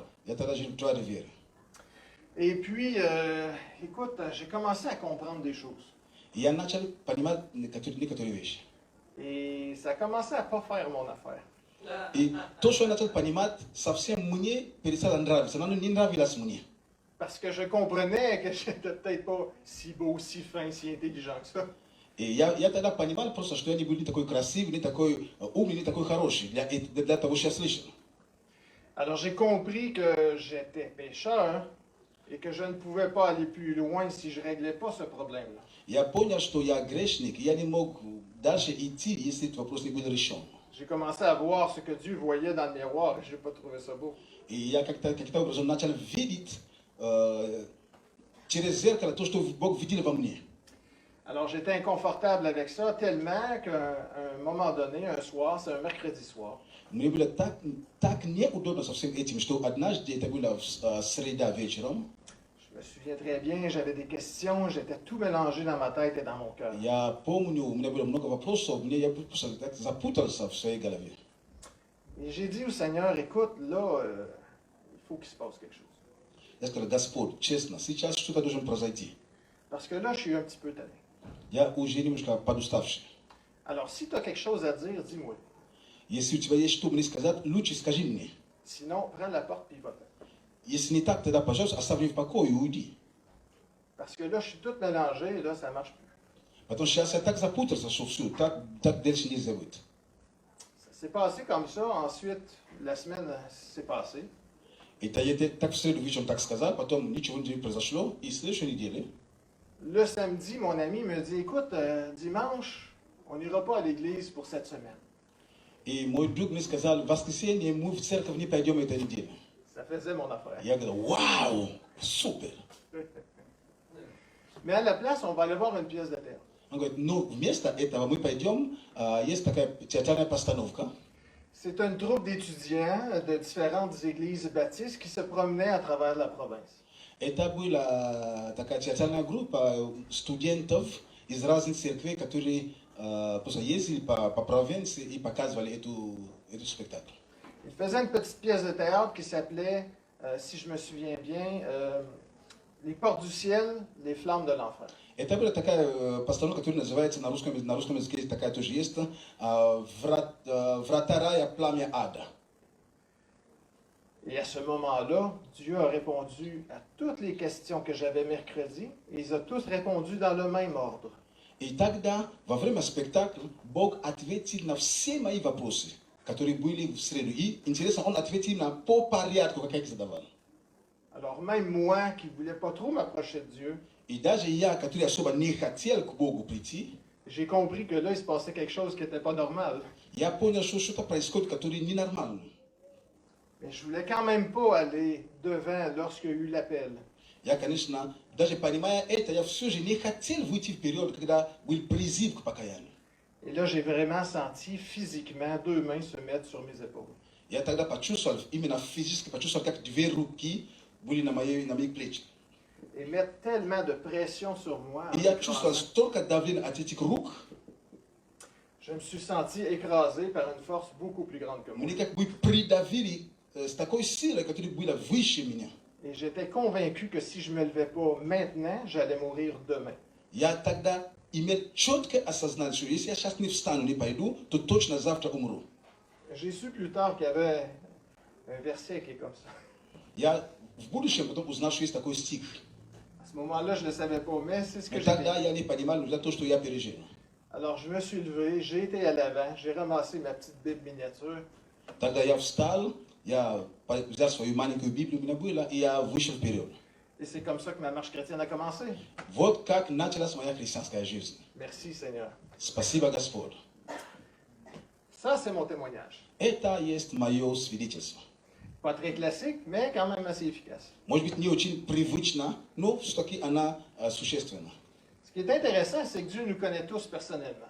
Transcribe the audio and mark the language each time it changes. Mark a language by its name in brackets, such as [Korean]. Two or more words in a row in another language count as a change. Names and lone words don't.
[Russian] Я тогда жил в Trois-Rivières. [French] Et puis, écoute, j'ai commencé à comprendre des choses. [Russian] И я начал понимать некоторые вещи. [French] Et ça a commencé à pas faire mon affaire. [Russian] И то, что я начал понимать, совсем мне перестало нравиться. Оно не нравилось мне. [French] Parce que je comprenais que j'étais peut-être pas si beau, si fin, si intelligent que ça. [Russian] И я тогда понимал просто, что я не был ни такой красивый, ни такой умный, ни такой хороший для того, что я слышал. [French] Alors j'ai compris que j'étais pécheur et que je ne pouvais pas aller plus loin si je réglais pas ce problème-là. [Russian] Я понял, что я грешник, и я не мог дальше идти, если этот вопрос не был решен. [French] J'ai commencé à voir ce que Dieu voyait dans le miroir et je n'ai pas trouvé ça beau. [Russian] И я как-то образом начал видеть через зеркало то, что Бог видел во мне. [French] Alors j'étais inconfortable avec ça tellement qu'à un moment donné, un soir, c'est un mercredi soir, [Russian] Мне было так неудобно со всем этим, что однажды, это было среда вечером, [French] je me souviens très bien, j'avais des questions, j'étais tout mélangé dans ma tête et dans mon cœur. [Russian] я помню, у меня было много вопросов, я просто запутался в своей голове. [French] Et j'ai dit au Seigneur, écoute, là, il faut qu'il se passe quelque chose. [Russian] Я сказал, Господь, честно, сейчас что-то должно произойти. [French] Parce que là, je suis un petit peu tanné. [Russian] Я уже немножко подуставший. [French] Alors, si tu as quelque chose à dire, dis-moi. [Russian] Если у тебя есть что мне сказать, лучше скажи мне. [French] Sinon, prends la porte et va-t'en. [Russian] Если не так, тогда, пожалуйста, оставь меня в покое и уйди. [French] Parce que là, je suis tout mélangé et là, ça ne marche plus. [Russian] Потому что сейчас я так запутался, что все, так дальше нельзя быть. [French] Ça s'est passé comme ça. Ensuite, la semaine s'est passée. [Russian] Это я так в среду вечером так сказал, потом ничего не произошло, и в следующей неделе, [French] Le samedi, mon ami me dit, écoute, dimanche, on n'ira pas à l'église pour cette semaine. [Russian] и мой друг мне сказал, в воскресенье мы в церковь не пойдем эту неделю. [French] Ça faisait mon affaire. [Russian] Я говорю, вау, супер. [French] Mais à la place, on va aller voir une pièce de théâtre. [Russian] Он говорит, ну, вместо этого мы пойдем, есть такая театральная постановка. [French] C'est une troupe d'étudiants de différentes églises baptistes qui se promenaient à travers la province. [Russian] Это была такая театральная группа студентов из разных церквей, которые просто ездили по провинции и показывали эту спектакль. [French] Ils faisaient une petite pièce de théâtre qui s'appelait, si je me souviens bien, Les portes du ciel, les flammes de l'enfer. [Russian] Это была такая постановка, которая называется на русском языке, такая тоже есть, «Врата рая, пламя ада». [French] Et à ce moment-là, Dieu a répondu à toutes les questions que j'avais mercredi, et ils ont tous répondu dans le même ordre. [Russian] И тогда, во время спектакля, Бог ответил на все мои вопросы, которые были в среду. И, интересно, Он ответил по порядку, как я их задавал. [French] Alors même moi, qui ne voulais pas trop m'approcher de Dieu, [Russian] И даже я, который особо не хотел к Богу прийти, [French] j'ai compris que là, il se passait quelque chose qui n'était pas normal. [Russian] я понял, что что-то происходит, которое ненормально. [French] Mais je voulais quand même pas aller devant lorsqu'il y a eu l'appel. [Russian] Я, конечно, даже понимая это, я все же не хотел выйти вперед, когда был призыв к покаянию. [French] Et là, j'ai vraiment senti physiquement 2 mains se mettre sur mes épaules. [Russian] Я тогда почувствовал, именно физически почувствовал, как 2 руки были на моих плечах. [French] Et mettre tellement de pression sur moi. [Russian] И я чувствовал столько давления от этих рук. [French] Je me suis senti écrasé par une force beaucoup plus grande que moi. [Russian] Мне как бы придавили с такой силой, которая была выше меня. [French] Et j'étais convaincu que si je ne me levais pas maintenant, j'allais mourir demain. [Russian] Я тогда имел четкое осознание, что если я сейчас не встану, не пойду, то точно завтра умру. [French] J'ai su plus tard qu'il y avait un verset qui est comme ça. [Russian] Я в будущем потом узнал, что есть такой стих. [French] À ce moment-là, je ne le savais pas, mais c'est ce que [Russian] Но [French] j'ai [Russian] тогда [French] vécu. [Russian] я не понимал, но это то, что я пережил. [French] Alors, je me suis levé, j'ai été à l'avant, j'ai ramassé ma petite Bible miniature. [Russian] Тогда я встал, я взял свою маленькую Библию, у меня была, и я вышел вперед. [French] Et c'est comme ça que ma marche chrétienne a commencé. [Russian] Вот как началась моя христианская жизнь. [French] Merci Seigneur. [Russian] Спасибо, Господь. [French] Ça, c'est mon témoignage. [Russian] Это есть мое свидетельство. [French] Pas très classique, mais quand même assez efficace. [Russian] Может быть, не очень привычно, но все-таки она существенна. [French] Ce qui est intéressant, c'est que Dieu nous connaît tous personnellement.